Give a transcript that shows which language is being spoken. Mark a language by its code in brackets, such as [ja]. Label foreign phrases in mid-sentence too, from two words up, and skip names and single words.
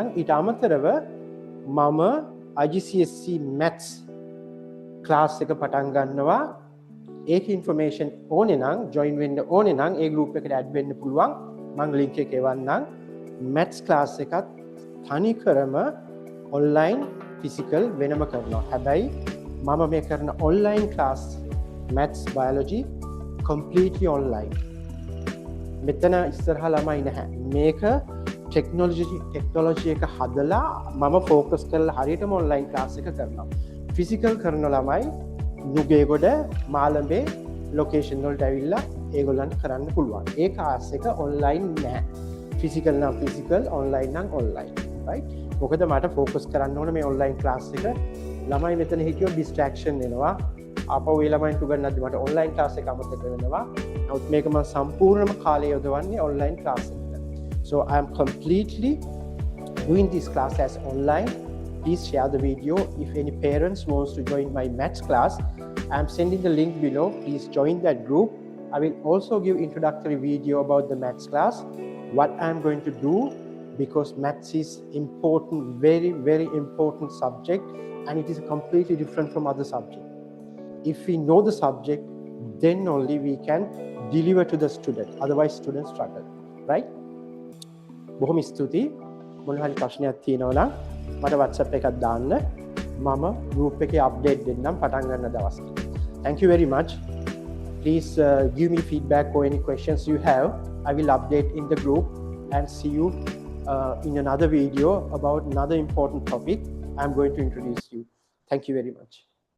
[si] ඊට අමතරව මම IGCSE [en] maths class [si] එක පටන් ගන්නවා. ඒක ඉන්ෆර්මේෂන් ඕනේ නම් ජොයින් වෙන්න ඕනේ නම් ඒ ගෲප් එකට ඇඩ් වෙන්න පුළුවන්. මම ලින්ක් එක එවන්නම්. [en] maths class [si] එකත් තනි කරම [en] online physical [si] වෙනම කරනවා. හැබැයි මම මේ කරන [en] online class maths biology completely online. [si] මෙතන ඉස්සරහා ළමයි නැහැ. මේක ටෙක්නොලොජි එක හදලා මම ෆෝකස් කරලා හරියටම [en] online class [si] එක කරනවා. ෆිසිකල් කරන ළමයි නුගේගොඩ මාළඹේ ලොකේෂන් වලට ඇවිල්ලා ඒගොල්ලන්ට කරන්න පුළුවන්. ඒ ක්ලාස් එක ඔන්ලයින් නෑ. ෆිසිකල් නම් [en] physical, online [si] නම් ඔන්ලයින්. [en] right? [si] මොකද මට ෆෝකස් කරන්න ඕන මේ [en] online class [si] එක. ළමයි මෙතන හිටියොත් ඩිස්ට්‍රැක්ෂන් එනවා. ආපහු ඒ ළමයින්ට උගන්වද්දි මට [en] online class [si] එක අමතක වෙනවා. නමුත් මේක මම සම්පූර්ණයෙන්ම කාලය යොදවන්නේ [en] online class [si] එකට. [en] So I am completely doing this class as online. Please share the video. If any parents wants to join my maths class, I am sending the link below. Please join that group. I will also give introductory video about the maths class, what I am going to do, because maths is important, very, very important subject, and it is completely different from other subjects. If we know the subject, then only we can deliver to the student. Otherwise, students struggle. Right? [si] බොහොම ස්තුතියි. මොන හරි ප්‍රශ්නයක් තියෙනවා නම් මට WhatsApp එකක් දාන්න. මම group එකේ update දෙන්නම් පටන් ගන්න දවස්. [en] Thank you very much. Please give me feedback or any questions you have. I will update in the group and see you in another video about another important topic I'm going to introduce you. Thank you very much.